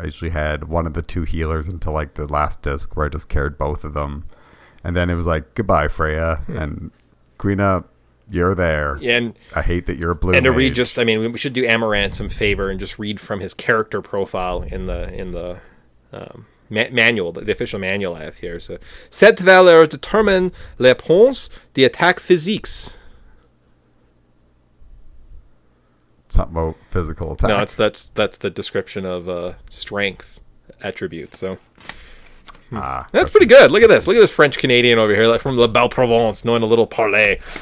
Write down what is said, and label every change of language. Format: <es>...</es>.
<en>I usually had one of the 2 healers until like the last disc where I just carried both of them, and then it was like goodbye Freya and Quina. You're there. And I hate that you're a blue and to mage. read just, I mean, we should do Amaranth some favor and just read from his character profile in the manual, the official manual I have here.</en> <fr>So, cette valeur détermine les points d'attaque physiques.</fr> <en>Something about physical attack. No, that's the description of strength attribute. So. That's pretty good. Look at this. Look at this French Canadian over here, like from La Belle Provence, knowing a little parler.</en>